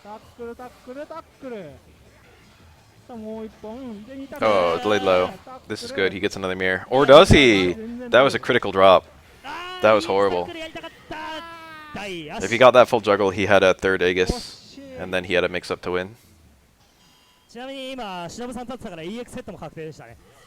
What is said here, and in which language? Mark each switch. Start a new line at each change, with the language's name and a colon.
Japanese: タックルタックルタックル。さあもう一本で2タックル。
English: Oh, delayed low. This is good. He gets another mirror. Or does he? That was a critical drop. That was horrible. If he got that full juggle, he had a third Aegis, and then he had a mix-up to win.
Japanese: ちなみに今忍さん立ってたから EX セットも確定でしたね。